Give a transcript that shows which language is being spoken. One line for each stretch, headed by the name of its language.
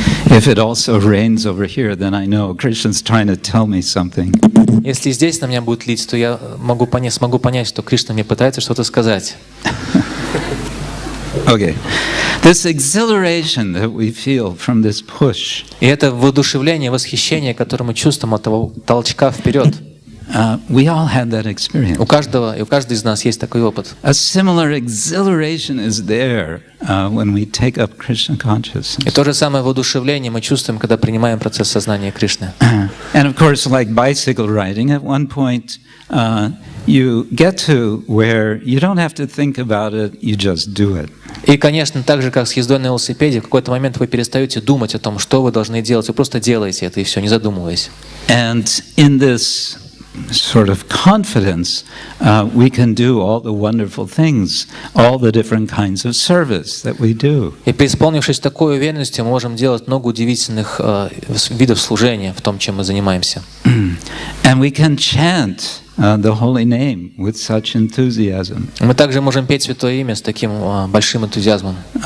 English: If it also rains over here, then I know Krishna's trying to tell me something.
Russian: Если здесь на меня будет лить, то я смогу понять, что Кришна мне пытается что-то сказать.
English: Okay. This exhilaration that we feel from this push.
Russian: И это воодушевление, восхищение, которое мы чувствуем от того толчка вперед.
English: We all had that experience.
Russian: У каждого из нас есть такой опыт.
English: A similar exhilaration is there when we take up Krishna consciousness.
Russian: И то же самое воодушевление мы чувствуем, когда принимаем процесс сознания Кришны.
English: And of course, like bicycle riding, at one point you get to where you don't have to think about it, you just do it.
Russian: И, конечно, так же, как с ездой на велосипеде, в какой-то момент вы перестаете думать о том, что вы должны делать, вы просто делаете это и все, не задумываясь.
English: And in this sort of confidence, we can do all the wonderful things, all the different kinds of service that we do.
Russian: И преисполнившись такой уверенностью, мы можем делать много удивительных видов служения в том, чем мы занимаемся.
English: And we can chant the holy name with such enthusiasm.
Russian: Мы также можем петь Святое Имя с таким большим энтузиазмом.